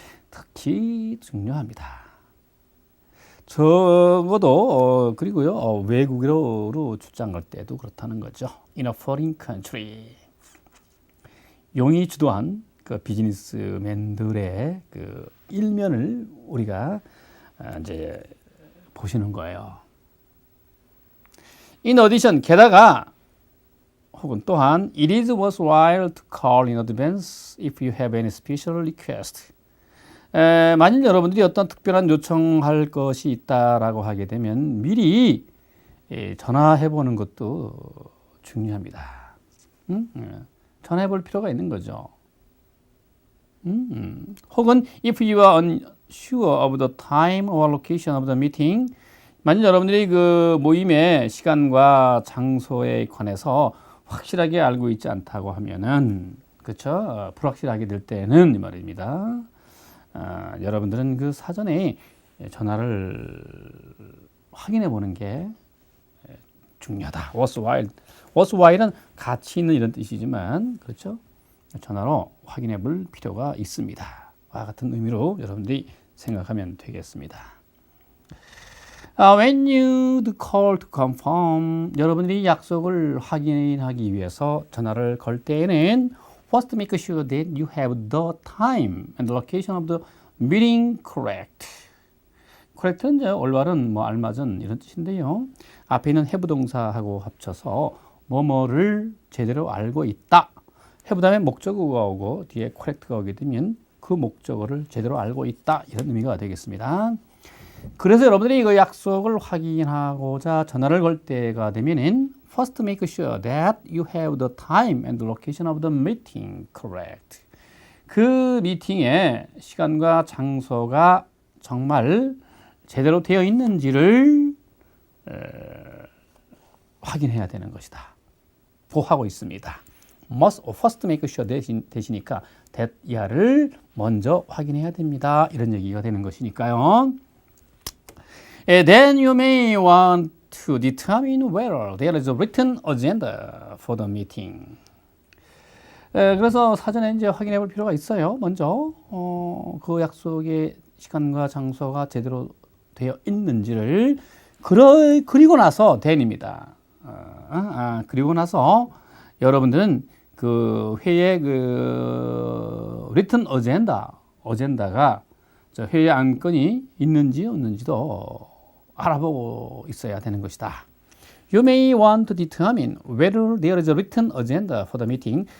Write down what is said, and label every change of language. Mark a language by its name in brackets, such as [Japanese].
[Korean] 특히 중요합니다. 적어도 그리고요 외국으로 출장 갈 때도 그렇다는 거죠. [English] In a foreign country. [Korean] 용이 주도한 그 비즈니스맨들의 그 일면을 우리가 이제 보시는 거예요. [English] In addition, [Korean] 게다가 혹은 또한 [English] it is worthwhile to call in advance if you have any special request. [Korean] 만일 여러분들이 어떤 특별한 요청할 것이 있다라고 하게 되면 미리 전화해 보는 것도 중요합니다. 전화해 볼 필요가 있는 거죠. 혹은 [English] if you are unsure of the time or location of the meeting, [Korean] 만일 여러분들이 그 모임의 시간과 장소에 관해서 확실하게 알고 있지 않다고 하면은, 그렇죠? 불확실하게 될 때는 이 말입니다. 여러분들은 그 사전에 전화를 확인해 보는 게 중요하다. worthwhile은 가치 있는 이런 뜻이지만, 그렇죠? 전화로 확인해 볼 필요가 있습니다. 와 같은 의미로 여러분들이 생각하면 되겠습니다. [English] When you call to confirm, [Korean] 여러분들이 약속을 확인하기 위해서 전화를 걸 때에는 [English] first make sure that you have the time and the location of the meeting correct. [Korean] correct는 이제 올바른, 알맞은 이런 뜻인데요. 앞에 있는 have 동사하고 합쳐서 뭐뭐를 제대로 알고 있다. have 다음에 목적어가 오고 뒤에 correct가 오게 되면 그 목적어를 제대로 알고 있다. 이런 의미가 되겠습니다. 그래서 여러분들이 이 약속을 확인하고자 전화를 걸 때가 되면은 [English] first make sure that you have the time and the location of the meeting correct. [Korean] 그 미팅의 시간과 장소가 정말 제대로 되어 있는지를 확인해야 되는 것이다. 하고 있습니다. [English] must first make sure [Korean] 대시니까 that 이하를 먼저 확인해야 됩니다. 이런 얘기가 되는 것이니까요. [English] Then you may want to determine whether there is a written agenda for the meeting. [Korean] 그래서 사전에 이제 확인해 볼 필요가 있어요. 먼저 그 약속의 시간과 장소가 제대로 되어 있는지를 그리고 나서 then입니다. 그리고 나서 여러분들은 그 회의 그 written agenda가 저 회의 안건이 있는지 없는지도 알아보고 있어야 되는 것이다. [English] You may want to determine whether there is a written agenda for the meeting.